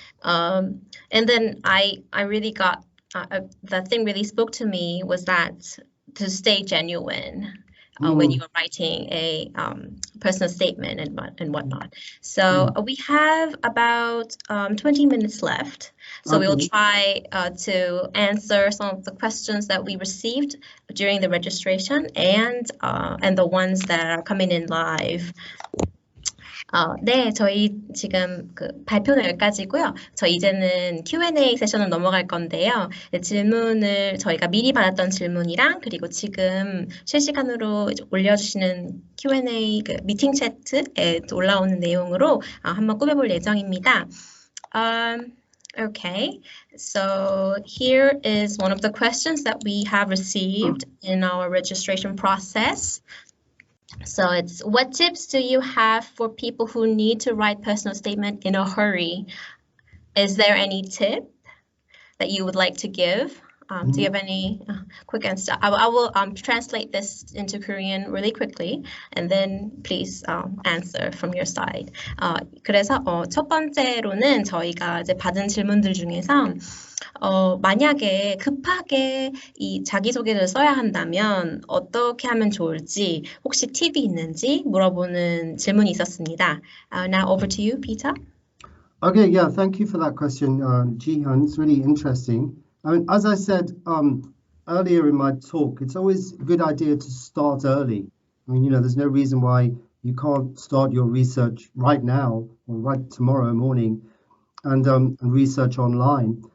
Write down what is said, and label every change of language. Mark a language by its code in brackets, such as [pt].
[en] And then I really got, the thing really spoke to me was that to stay genuine when you are writing a personal statement and whatnot. So we have about 20 minutes left. So we'll try to answer some of the questions that we received during the registration and the ones that are coming in live. [ko] 네, 저희 지금 발표는 여기까지고요. 저 이제는 Q&A 세션으로 넘어갈 건데요. 질문을 저희가 미리 받았던 질문이랑 그리고 지금 실시간으로 올려주시는 Q&A 미팅 채트에 올라오는 내용으로 한번 꾸며볼 예정입니다. [en] Okay, so here is one of the questions that we have received in our registration process. So it's, what tips do you have for people who need to write personal statement in a hurry? Is there any tip that you would like to give? Do you have any quick answer? I will translate this into Korean really quickly, and then please answer from your side. [ko] 그래서 첫 번째로는 저희가 이제 받은 질문들 중에서 만약에 급하게 이 자기소개를 써야 한다면 어떻게 하면 좋을지 혹시 팁이 있는지 물어보는 질문이 있었습니다. [en] Now over to you, Peter. Okay, yeah, thank you for that question, Jihyun. It's really interesting. I mean, as I said earlier in my talk, it's always a good idea to start early. I mean, there's no reason why you can't start your research right now or right tomorrow morning and research online.